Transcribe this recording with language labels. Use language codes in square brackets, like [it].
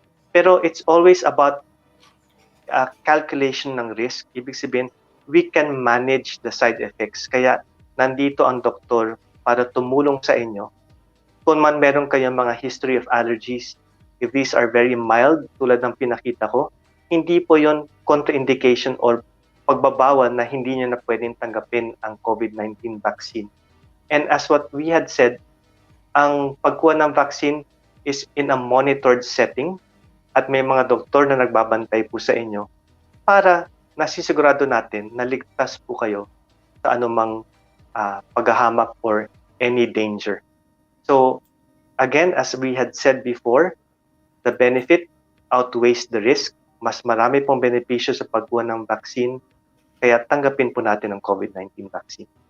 [en] Pero it's always about calculation ng risk. [tl] Ibig sabihin, [en] we can manage the side effects. [tl] Kaya nandito ang doktor para tumulong sa inyo. Kung man meron kayong mga history of allergies, [en] if these are very mild, [tl] tulad ng pinakita ko, hindi po yon contraindication or pagbabawal na hindi nyo na pwedeng tanggapin ang COVID-19 vaccine. [en] And as what we had said, [tl] ang pagkuha ng vaccine is in a monitored setting at may mga doktor na nagbabantay po sa inyo para nasisigurado natin na ligtas po kayo sa anumang paghahamak [en] or any danger. So again, as we had said before, the benefit outweighs the risk. [tl] Mas marami pong benepisyo sa pagkuha ng vaccine, kaya tanggapin po natin ang COVID-19 vaccine.